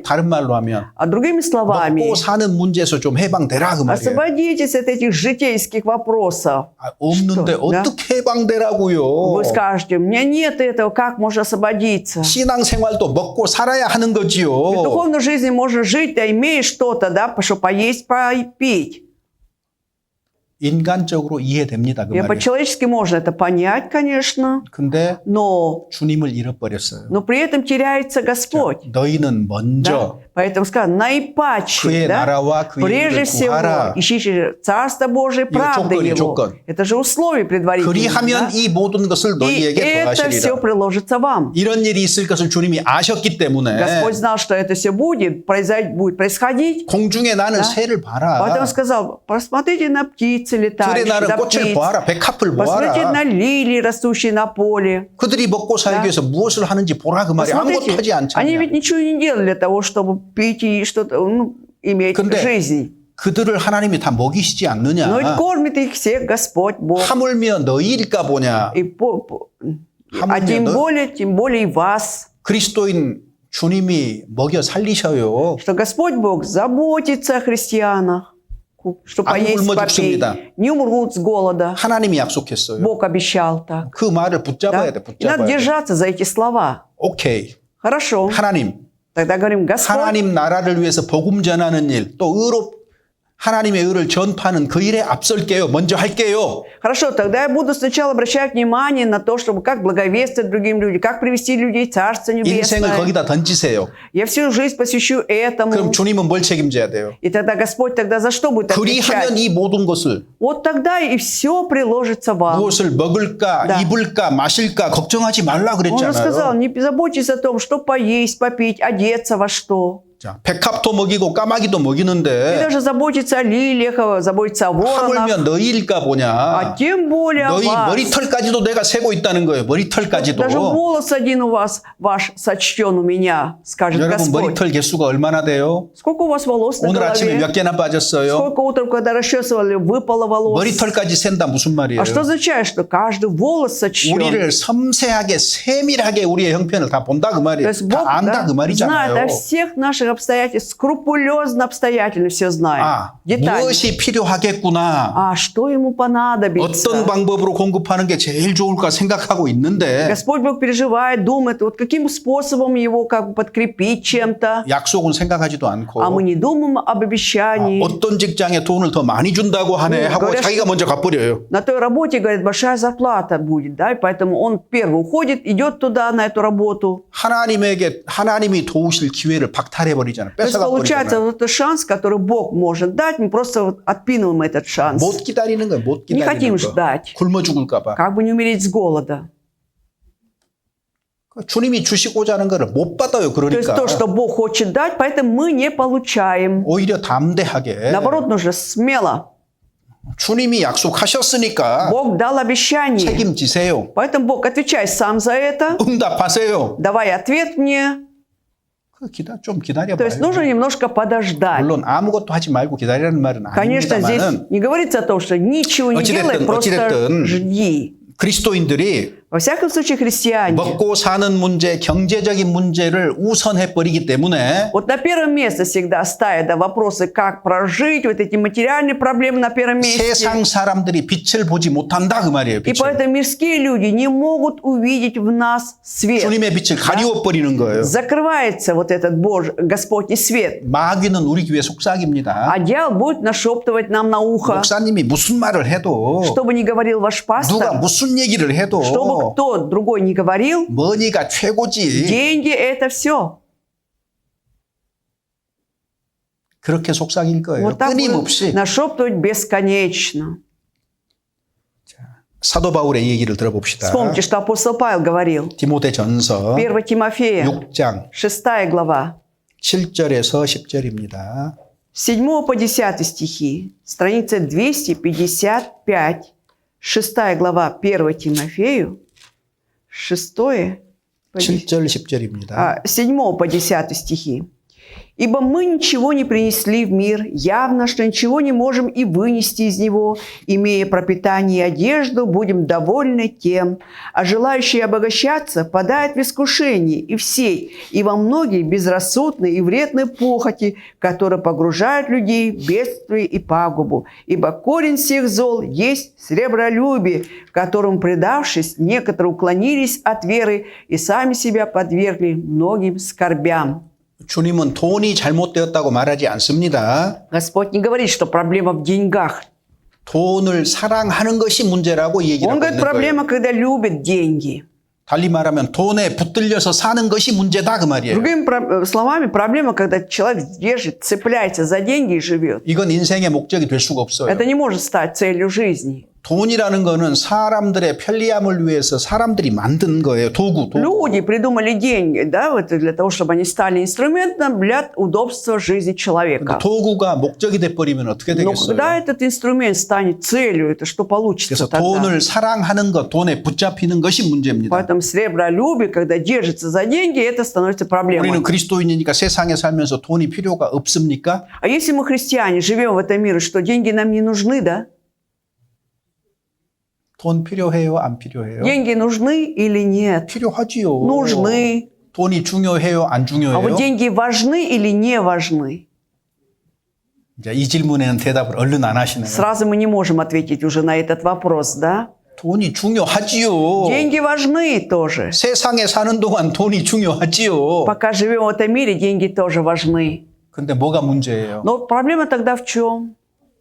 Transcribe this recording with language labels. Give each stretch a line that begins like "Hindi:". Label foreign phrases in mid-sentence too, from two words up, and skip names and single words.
Korean: 다른 말로 하면
Russian: а другими словами,
Korean: 먹고 사는 문제에서 좀 해방되라 그 말이에요.
Russian: освободитесь от этих житейских вопросов.
Korean: 아, 없는데
Russian: Что? Да?
Korean: 어떻게 해방되라고요?
Russian: Вы скажете, у меня нет этого, как можно освободиться?
Korean: 신앙생활도 먹고 살아야 하는
Russian: В
Korean: 거지요.
Russian: духовной жизни можно жить, а имеешь что-то, да, чтобы поесть, попить.
Korean: 인간적으로 이해됩니다 그
Russian: И
Korean: 말이에요.
Russian: по-человечески можно это понять, конечно,
Korean: 근데
Russian: но
Korean: 주님을 잃어버렸어요.
Russian: при этом теряется Господь.
Korean: 너희는
Russian: Да?
Korean: 먼저
Russian: Поэтому сказано, наипаче,
Korean: 그의
Russian: да?
Korean: 나라와 그의
Russian: Прежде
Korean: 일을
Russian: всего,
Korean: 구하라.
Russian: ищите Царство Божие, правды
Korean: 조건이에요,
Russian: Его.
Korean: 조건.
Russian: Это же условие предварительное.
Korean: 그리하면
Russian: Да?
Korean: 이 모든 것을
Russian: И
Korean: 너희에게
Russian: это все
Korean: 더하시리라.
Russian: приложится вам.
Korean: 이런 일이 있을 것을 주님이 아셨기 때문에
Russian: Господь знал, что это все будет происходить.
Korean: 공중에 나는
Russian: Да?
Korean: 새를 봐라.
Russian: Поэтому сказал, посмотрите на птицы
Korean: 들에
Russian: летающие,
Korean: 나는
Russian: на
Korean: 꽃을
Russian: птиц.
Korean: 보아라. 백합을
Russian: Посмотрите
Korean: 보아라.
Russian: на лилии, растущие на поле.
Korean: 그들이 먹고 살기
Russian: Да.
Korean: 위해서 무엇을 하는지 보라 그 말이 아무것도 하지
Russian: Посмотрите, они
Korean: 않잖냐.
Russian: ведь ничего не делали для того, чтобы пить и что-то, иметь
Korean: 근데
Russian: жизнь.
Korean: 그들을 하나님이 다 먹이시지 않느냐.
Russian: Но ведь кормит их всех Господь Бог.
Korean: 하물며 너희일까 보냐.
Russian: А тем более и вас.
Korean: 그리스도인 주님이 먹여 살리셔요.
Russian: Что Господь Бог заботится о христианах. Что
Korean: 안
Russian: поесть,
Korean: 굶어
Russian: попить.
Korean: 죽습니다.
Russian: Не умрут с голода.
Korean: 하나님이 약속했어요.
Russian: Бог обещал так.
Korean: 그 말을
Russian: Да?
Korean: 붙잡아야 돼.
Russian: И надо
Korean: 붙잡아야 돼.
Russian: держаться за эти слова.
Korean: 오케이.
Russian: Хорошо.
Korean: 하나님.
Russian: Тогда говорим, Господь,
Korean: 하나님 나라를 위해서 복음 전하는 일, 또 하나님의 의를 전파하는 그 일에 앞설게요. 먼저 할게요.
Russian: Хорошо, тогда я буду сначала обращать внимание на то, чтобы как благовествовать другим людям, как привести людей в Царство
Korean: 인생을
Russian: Небесное.
Korean: 거기다 던지세요.
Russian: Я всю жизнь посвящу этому.
Korean: 그럼 주님은 뭘 책임져야 돼요?
Russian: И тогда Господь тогда за что будет отвечать?
Korean: 그리하면 이 모든 것을
Russian: Вот тогда и все приложится вам.
Korean: 무엇을 먹을까,
Russian: Да.
Korean: 입을까, 마실까 걱정하지 말라
Russian: Он же сказал,
Korean: 그랬잖아요.
Russian: не заботьтесь о том, что поесть, попить, одеться во что.
Korean: 자, 백합도 먹이고 까마귀도
Russian: И
Korean: 먹이는데
Russian: даже заботиться о лилиях, заботиться о воронах.
Korean: 하물며 너희일까
Russian: А
Korean: 보냐.
Russian: тем более о
Korean: 너희
Russian: вас.
Korean: 머리털까지도 내가 세고 있다는 거예요. 머리털까지도.
Russian: Даже волос один у вас, ваш сочтен у меня, скажет
Korean: 여러분
Russian: Господь.
Korean: 머리털 개수가 얼마나 돼요?
Russian: Сколько у вас волос на
Korean: 오늘 아침에
Russian: голове?
Korean: 몇 개나 빠졌어요?
Russian: Сколько утром, когда расчесывали, выпало волос?
Korean: 머리털까지 센다 무슨 말이에요?
Russian: А что означает, что каждый волос сочтен?
Korean: 우리를 섬세하게 세밀하게 우리의 형편을 다 본다 그
Russian: То
Korean: 말이에요.
Russian: есть Бог
Korean: 다 안다 그
Russian: знает
Korean: 말이잖아요.
Russian: о всех наших обстоятельствах, скрупулезно, обстоятельно все знает.
Korean: 아,
Russian: Детально.
Korean: 무엇이 필요하겠구나.
Russian: А что ему понадобится?
Korean: 어떤 방법으로 공급하는 게 제일 좋을까 생각하고 있는데
Russian: Господь Бог переживает, думает, вот каким способом его как бы подкрепить чем-то.
Korean: 약속은 생각하지도 않고
Russian: А мы не думаем об обещании.
Korean: 어떤 직장에 돈을 더 많이 준다고 하네 하고
Russian: говорят,
Korean: 자기가 먼저 갚으려요.
Russian: На той работе, говорит, большая зарплата будет, да, и поэтому он первый уходит, идет туда, на эту работу.
Korean: 하나님이 도우실 기회를 박탈해 버리잖아요.
Russian: То есть
Korean: 뺏어가
Russian: получается
Korean: 버리잖아요.
Russian: вот этот шанс, который Бог может дать, мы просто вот отпинываем этот шанс.
Korean: 못 기다리는 거예요. 못
Russian: Не
Korean: 기다리는
Russian: хотим
Korean: 거.
Russian: ждать,
Korean: 굶어 죽을까 봐.
Russian: как бы не умереть с голода.
Korean: 주님이 주시고자 하는 거를 못 받아요.
Russian: То есть
Korean: 그러니까
Russian: то, что Бог хочет дать, поэтому мы не получаем.
Korean: 오히려 담대하게
Russian: Наоборот, нужно смело.
Korean: 주님이 약속하셨으니까
Russian: Бог дал обещание.
Korean: 책임지세요.
Russian: Поэтому Бог, отвечай сам за это.
Korean: 응답하세요.
Russian: Давай ответ мне.
Korean: 좀
Russian: То
Korean: 기다려봐요.
Russian: есть нужно немножко подождать.
Korean: 물론 아무것도 하지 말고 기다리라는 말은
Russian: Конечно, здесь
Korean: 아닙니다만
Russian: не говорится о том, что ничего не делай, просто
Korean: 어찌됐든
Russian: жди.
Korean: 그리스도인들이
Russian: Во всяком случае, христиане.
Korean: 먹고 사는 문제, 경제적인 문제를 우선해 버리기 때문에
Russian: Вот на первом месте всегда ставят вопросы, как прожить, вот эти материальные проблемы на первом месте.
Korean: 세상 사람들이 빛을 보지 못한다 그 말이에요.
Russian: И
Korean: 빛을.
Russian: поэтому мирские люди не могут увидеть в нас свет.
Korean: 주님의 빛을 가리워 버리는 거예요.
Russian: Закрывается вот этот Господний свет.
Korean: 마귀는 우리 교회 속삭입니다.
Russian: А дьявол будет нашептывать нам на ухо.
Korean: 목사님이 무슨 말을 해도
Russian: Что бы ни говорил ваш
Korean: 누가
Russian: пастор,
Korean: 무슨 얘기를 해도
Russian: что бы кто другой ни говорил,
Korean: 머니가 최고지.
Russian: деньги – это все.
Korean: 그렇게 속삭일 거예요.
Russian: Вот так
Korean: 끊임없이.
Russian: будет нашептывать бесконечно.
Korean: 사도 바울의 얘기를 들어봅시다.
Russian: Вспомните, что апостол Павел говорил.
Korean: 디모데전서
Russian: 1 Тимофея,
Korean: 6장
Russian: 6 глава,
Korean: 7절에서 10절입니다.
Russian: с 7 по 10 стихи, страница 255, 6 глава 1 Тимофею, 6 по 10.
Korean: 7절 10절입니다.
Russian: 7 по 10 стихи. «Ибо мы ничего не принесли в мир, явно, что ничего не можем и вынести из него. Имея пропитание и одежду, будем довольны тем. А желающие обогащаться падают в искушение и в сеть, и во многие безрассудные и вредные похоти, которые погружают людей в бедствие и пагубу. Ибо корень всех зол есть сребролюбие, которому, предавшись, некоторые уклонились от веры и сами себя подвергли многим скорбям».
Korean: 주님은 돈이 잘못되었다고 말하지 않습니다.
Russian: Господь не говорит, что проблема в деньгах.
Korean: 돈을 사랑하는 것이 문제라고 얘기를
Russian: Он
Korean: 하고
Russian: говорит,
Korean: 있는 거예요.
Russian: проблема, когда любят деньги.
Korean: 달리 말하면 돈에 붙들려서 사는 것이 문제다 그 말이에요.
Russian: Другими словами, проблема, когда человек держит, цепляется за деньги и живет.
Korean: 이건 인생의 목적이 될 수가 없어요.
Russian: Это не может стать целью жизни.
Korean: 돈이라는 거는 사람들의 편리함을 위해서 사람들이 만든 거예요. 도구.
Russian: Люди придумали деньги, да, вот для того, чтобы они стали инструментом для удобства жизни человека.
Korean: 도구가 목적이 돼버리면 어떻게
Russian: Но
Korean: 되겠어요?
Russian: когда этот инструмент станет целью, это что получится
Korean: 그래서
Russian: тогда?
Korean: 돈을 사랑하는 것, 돈에 붙잡히는 것이 문제입니다.
Russian: Поэтому сребролюбие, когда держится за деньги, это становится проблемой.
Korean: 우리는 그리스도인이니까 세상에 살면서 돈이 필요가 없습니까?
Russian: А если мы христиане живем в этом мире, что деньги нам не нужны, да?
Korean: 돈 필요해요? 안 필요해요?
Russian: Деньги нужны или нет?
Korean: 필요하지요.
Russian: Нужны.
Korean: 돈이 중요해요? 안
Russian: А
Korean: 중요해요?
Russian: вот деньги важны или не важны?
Korean: 이제 이 질문에는 대답을 얼른 안 하시네요.
Russian: Сразу мы не можем ответить уже на этот вопрос, да?
Korean: 돈이 중요하지요.
Russian: Деньги важны тоже.
Korean: 세상에 사는 동안 돈이 중요하지요.
Russian: Пока живем в этом мире, деньги тоже важны.
Korean: 근데 뭐가 문제예요?
Russian: Но проблема тогда в чем?